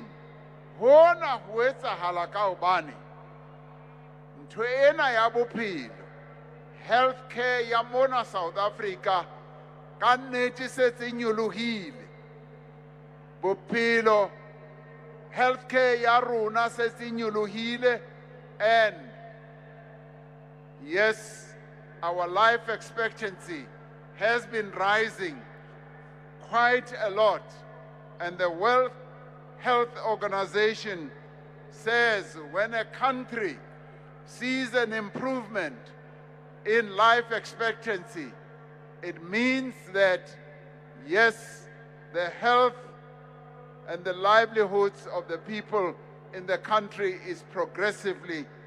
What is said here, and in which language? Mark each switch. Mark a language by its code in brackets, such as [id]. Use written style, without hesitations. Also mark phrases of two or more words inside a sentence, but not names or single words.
[st] Hona ho etsahala ka hobane ntho ena ya bophelo, healthcare ya mona South Africa ka nnete setse nyolohile. Bophelo, healthcare ya rona setse nyolohile, [en] and yes, our life expectancy has been rising quite a lot, and the World Health Organization says when a country sees an improvement in life expectancy, it means that yes, the health and the livelihoods of the people in the country is progressively